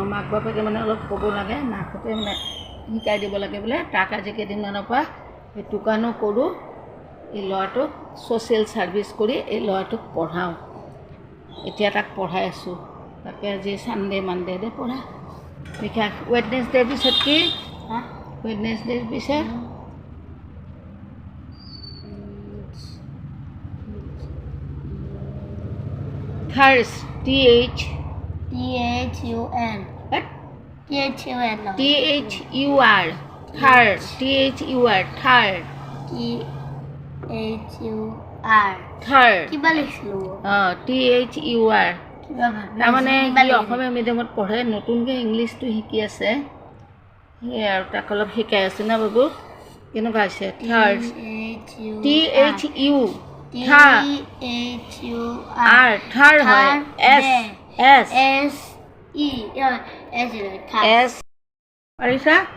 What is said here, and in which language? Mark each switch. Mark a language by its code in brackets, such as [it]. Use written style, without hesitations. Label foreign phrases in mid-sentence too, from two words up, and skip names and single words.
[as] মাক বাপেকে মানে অলপ ক'ব লাগে মাকহঁতে মানে শিকাই দিব লাগে বোলে তাক আজি কেইদিনমানৰ পৰা এই দোকানো কৰোঁ এই ল'ৰাটোক [en] social service [as] কৰি এই ল'ৰাটোক পঢ়াওঁ এতিয়া তাক পঢ়াই আছোঁ তাকে আজি [en] Sunday Monday [as] পঢ়া বিশেষ ৱেডনেছডেৰ পিছত কি ৱেডনেছডেৰ পিছত থাৰ্ছ [en] THUN. What? THUN. No. THUR. Third. THUR. Third. THUR. Third. [as] কিবা লিখলো [en] THUR. [as] কিবা তাৰমানে কি অসমীয়া মিডিয়ামত পঢ়ে নতুনকৈ ইংলিছটো শিকি আছে সেই আৰু তাক অলপ শিকাই আছে না বাবু কেনেকুৱা হৈছে থাৰ্ড THU থাৰ্ড হয় S পাৰিছা